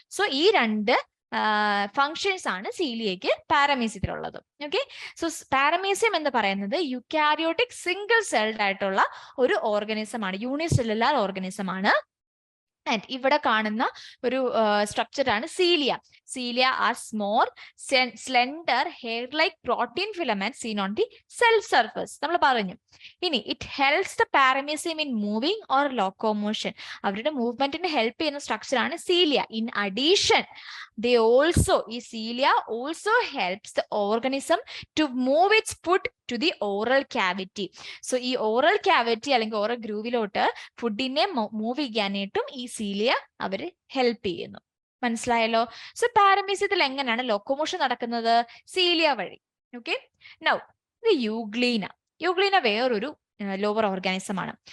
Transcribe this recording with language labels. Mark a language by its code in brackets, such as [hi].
[ml] So ഈ രണ്ട് functions ആണ് സീലിയക്ക് പാരമീസിയത്തിലുള്ളത്. ഓക്കെ, സോ പാരമീസിയം എന്ന് പറയുന്നത് യുക്കാരിയോട്ടിക് സിംഗിൾ സെൽഡ് ആയിട്ടുള്ള ഒരു ഓർഗാനിസം ആണ്, യൂണിസെല്ലുലാർ ഓർഗാനിസം ആണ്. ആൻഡ് ഇവിടെ കാണുന്ന ഒരു സ്ട്രക്ചർ ആണ് cilia. [en] Cilia are small, slender, hair-like protein filaments seen on the cell surface. [ml] നമ്മൾ പറഞ്ഞു. ഇനി [en] it helps the paramecium in moving or locomotion. [ml] അവരുടെ മൂവ്മെന്റിന് ഹെൽപ്പ് ചെയ്യുന്ന സ്ട്രക്ചർ ആണ് cilia. [en] In addition, they also, ഈ cilia also helps the organism to move its food to the oral cavity. [ml] So ഈ oral cavity അല്ലെങ്കിൽ oral grooveലോട്ട് ഫുഡിനെ move ചെയ്യാനായിട്ടും ഈ cilia അവര് ഹെൽപ്പ് ചെയ്യുന്നു. മനസ്സിലായല്ലോ? സോ പാരമീസിയത്തിൽ എങ്ങനെയാണ് ലോക്കോമോഷൻ നടക്കുന്നത്? സീലിയ വഴി. ഓക്കെ, നൗ ഇത് യൂഗ്ലീന വേറൊരു ലോവർ ഓർഗാനിസം ആണ്.